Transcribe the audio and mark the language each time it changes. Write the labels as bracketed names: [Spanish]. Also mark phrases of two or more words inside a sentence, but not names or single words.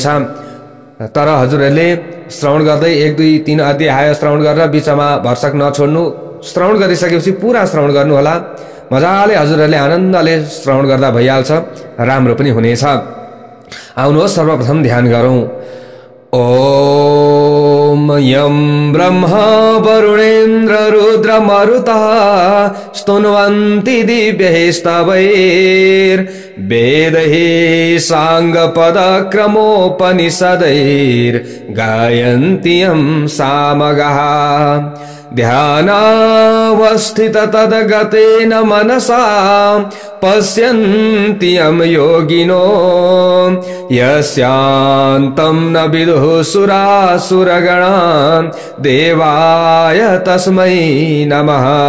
[Nepali] तर हजुरहरुले श्रवण गर्दै 1 2 3 अध्याय श्रवण गरेर बीचमा भर्सक नछोड्नु। श्रवण गरिसकेपछि पूरा श्रवण गर्नु होला। मजाले हजुरहरुले आनन्दले श्रवण गर्दा भइहाल्छ, राम्रो पनि हुनेछ। आउनुहोस् सर्वप्रथम ध्यान गरौं। [Sanskrit] ओम यं ब्रह्मा वरुणेन्द्र रुद्र मरुतः स्तुन्वन्ति दिव्यैस्तवैर् वेदैः साङ्गपदक्रमोपनिषदैर् गायन्ति यं सामगाः ध्यानावस्थित तद्गतेन मनसा पश्यन्ति यं योगिनो यस्यान्तं न विदुः सुरासुरगणा देवाय तस्मै नमः।